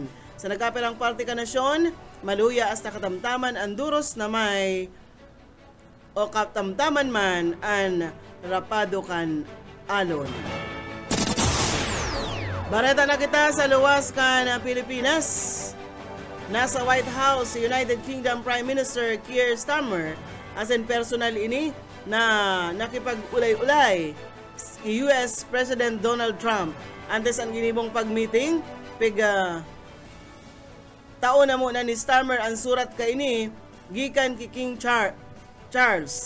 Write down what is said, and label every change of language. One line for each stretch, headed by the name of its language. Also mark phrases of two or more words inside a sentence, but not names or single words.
Bikol: Sa nagkapelang parte ka nasyon, maluya hasta katamtaman ang duros na may o katamtaman man ang rapado kan alon. Bareta na kita sa luwas kan Pilipinas. Nasa White House si
English: United Kingdom Prime Minister
Bikol: Keir Starmer as in personal ini na nakipag-ulay-ulay si
English: US President
Bikol: Donald Trump antes ang ginibong pag-meeting taon na muna ni Starmer ang surat ka ini gikan ki King Charles.